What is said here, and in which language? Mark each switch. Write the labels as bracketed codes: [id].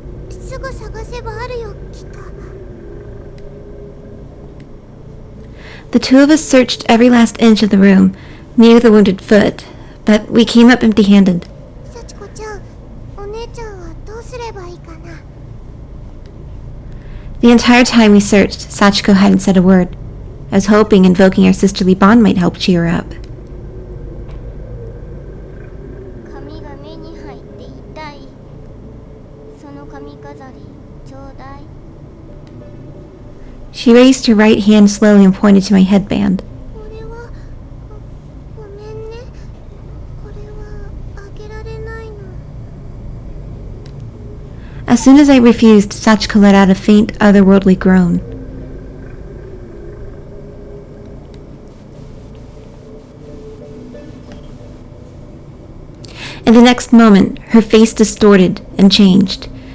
[ja] すぐ探せばあるよ、きっと。 [en] The two of us searched every last inch of the room, near the wounded foot, but we came up empty-handed. [ja] 幸子ちゃん、お姉ちゃんはどうすればいいかな。 [en] The entire time we searched, Sachiko hadn't said a word. I was hoping invoking our sisterly bond might help cheer her up. [ja] 髪が目に入って痛い。その髪飾り、ちょうだい。 [en] She raised her right hand slowly and pointed to my headband. [ja] これは、ごめんね。これはあげられないの。 [en] As soon as I refused, Sachiko let out a faint, otherworldly groan. In the next moment, her face distorted and changed.